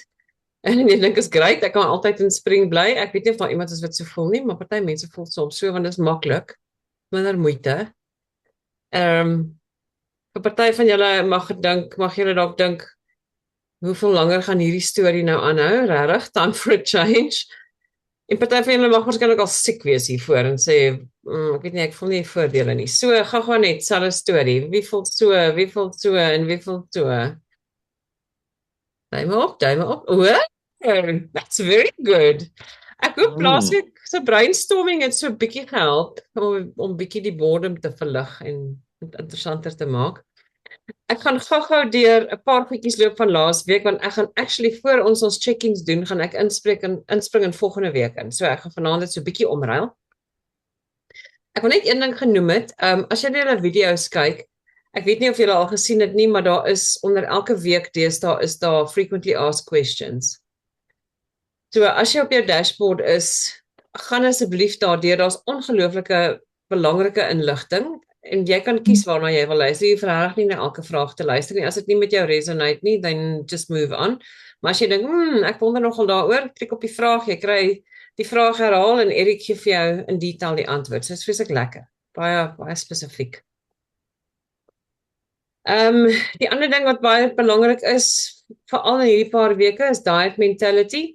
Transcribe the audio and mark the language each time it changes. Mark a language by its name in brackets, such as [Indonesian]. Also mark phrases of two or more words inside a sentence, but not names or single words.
[Afrikaans] En ek dink is great. Ek kan altyd in spring bly. Ek weet nie of daar iemand is wat so voel nie, maar party mense voel soms so want dit is maklik, minder moeite. Vir party van julle mag julle dalk dink, hoeveel langer gaan hierdie storie nou aanhou? Regtig, [English] time for a change. [Afrikaans] En party van julle mag waarskynlik al siek wees hiervoor en sê, ek weet nie, ek voel nie voordele nie. So, gaan net selfe storie. Wie voel so, en wie voel so? Duim op, duim op. [English] O, that's very good. [Afrikaans] Ek hoop laasweek se brainstorming het so 'n bietjie gehelp om bietjie die boredom te verlig en dit interessanter te maak. Ek gaan gou-gou deur 'n paar goedjies loop van laas week want ek gaan actually voor ons check-ins doen, gaan ek inspring in volgende week in. So ek gaan vanaand dit so 'n bietjie omruil. Ek wil net een ding genoem het. As jy net hulle video's kyk, ek weet nie of julle al gesien het nie, maar daar is onder elke week deesdae is daar [English] frequently asked questions. [Afrikaans] So as jy op jou dashboard is, gaan asseblief daardeur. Daar's ongelooflike belangrike inligting en jy kan kies waarna jy wil luister. Jy verhoog nie na elke vraag te luister nie. As dit nie met jou resonate nie, [English] then just move on. [Afrikaans] Maar as jy dink, ek wonder nogal daaroor, klik op die vraag, jy kry die vraag herhaal en Erik gee vir jou in detail die antwoord. So dit is vreeslik lekker. Baie spesifiek. Die ander ding wat baie belangrik is, veral in hierdie paar weke, is [English] diet mentality.